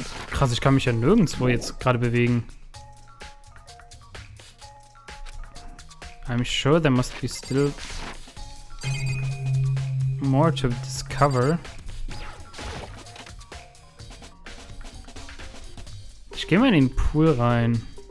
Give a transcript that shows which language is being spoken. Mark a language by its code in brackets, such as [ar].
[de] Krass, ich kann mich ja nirgendwo jetzt gerade bewegen. [en] I'm sure there must be still more to discover. [de] Ich gehe mal in den Pool rein.